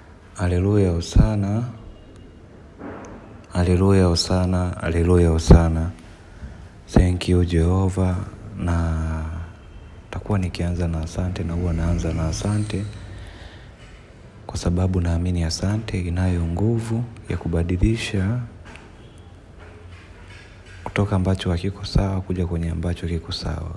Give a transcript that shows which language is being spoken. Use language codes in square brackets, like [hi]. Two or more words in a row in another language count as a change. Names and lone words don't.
[sw] Haleluya hosana. Haleluya hosana. Haleluya hosana. [en] Thank you Jehova. [sw] Na takuwa nikianza na asante, na huwa naanza na asante kwa sababu naamini asante inayo nguvu ya kubadilisha kutoka ambacho hakiko sawa kuja kwenye ambacho kiko sawa.